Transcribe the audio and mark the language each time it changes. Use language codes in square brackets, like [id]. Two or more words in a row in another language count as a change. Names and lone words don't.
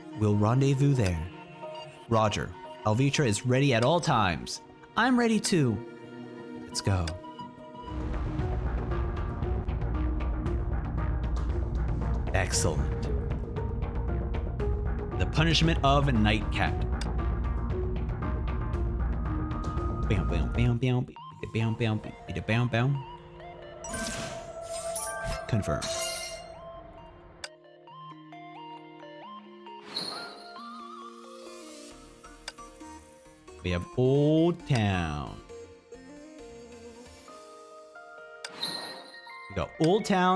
[en] We'll rendezvous there. Roger. Alvitra is ready at all times. I'm ready too. Let's go. Excellent. The punishment of Nightcat. Bam, bam, bam, bam, bam, bam, bam, bam. Confirm. We have Old Town. We got Old Town.